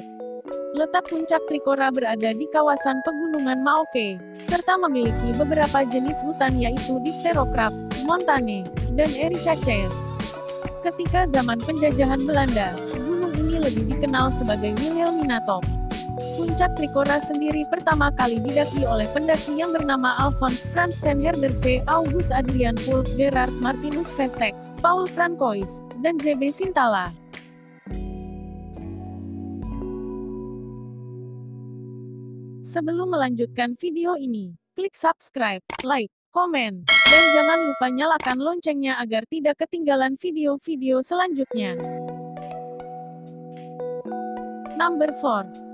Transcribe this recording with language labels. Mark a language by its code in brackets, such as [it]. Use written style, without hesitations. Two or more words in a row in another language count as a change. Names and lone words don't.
[id] Letak puncak Trikora berada di kawasan pegunungan Maoke, serta memiliki beberapa jenis hutan yaitu Dipterocrap, Montane, dan Ericaceae. Ketika zaman penjajahan Belanda, gunung ini lebih dikenal sebagai Wilhelminatop. Puncak Trikora sendiri pertama kali didaki oleh pendaki yang bernama Alphonse Frans Senherderse, August Adrian Pulk, Gerard Martinus Vestek, Paul Francois, dan J.B. Sintala. Sebelum melanjutkan video ini, klik subscribe, like, komen, dan jangan lupa nyalakan loncengnya agar tidak ketinggalan video-video selanjutnya. [en] Number 4.